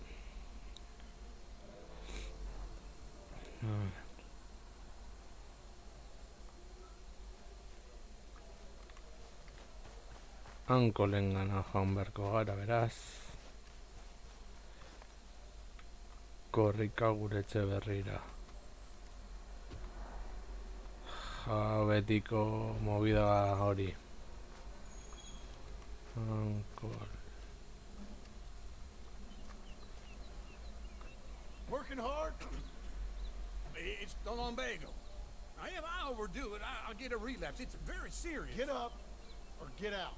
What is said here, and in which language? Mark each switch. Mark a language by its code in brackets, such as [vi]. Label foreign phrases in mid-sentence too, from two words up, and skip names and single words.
[eu] Hanko lehengana joan beharko gara, beraz. Korrika gure etxe berrira. Betiko movida hori. [en] Working hard? It's the lumbago. If I overdo it, I'll get a relapse. It's very serious. Get up or get out.